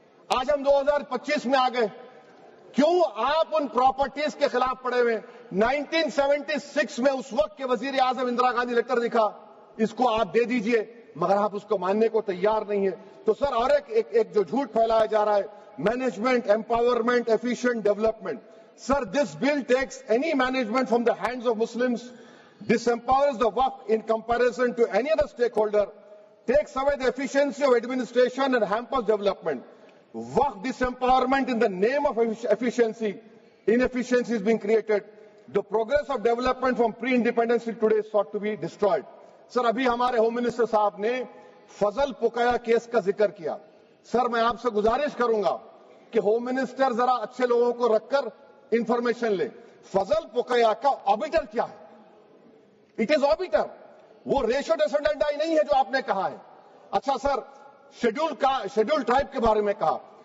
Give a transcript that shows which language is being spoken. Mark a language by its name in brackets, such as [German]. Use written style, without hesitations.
[Urdu] آج ہم 2025 میں آ گئے. کیوں آپ ان پراپرٹیز کے خلاف پڑے ہوئے؟ 1976 میں اس وقت کے وزیر اعظم اندرا گاندھی لیٹر لکھا، اس کو آپ دے دیجئے، مگر آپ اس کو ماننے کو تیار نہیں ہے. تو سر اور ایک جو جھوٹ پھیلایا جا رہا ہے، management empowerment efficient development. [English] Sir this bill takes any management from the hands of Muslims, disempowers the Waqf in comparison to any other stakeholder, takes away the efficiency of administration and hampers development. Waqf disempowerment in the name of efficiency, inefficiency is being created. The progress of development from pre-independence till today is sought to be destroyed. [Urdu] سر ابھی ہمارے home minister صاحب نے فضل پوکیا case کا ذکر کیا. سر میں آپ سے گزارش کروں گا کہ ہوم منسٹر ذرا اچھے لوگوں کو رکھ کر انفارمیشن لے. فضل پوکیا کا آبیٹر کیا ہے؟ [English] It is arbiter. [Urdu] وہ ریشو ڈیسنڈنٹ نہیں ہے جو آپ نے کہا ہے. اچھا سر شیڈول ٹرائب کے بارے میں کہا.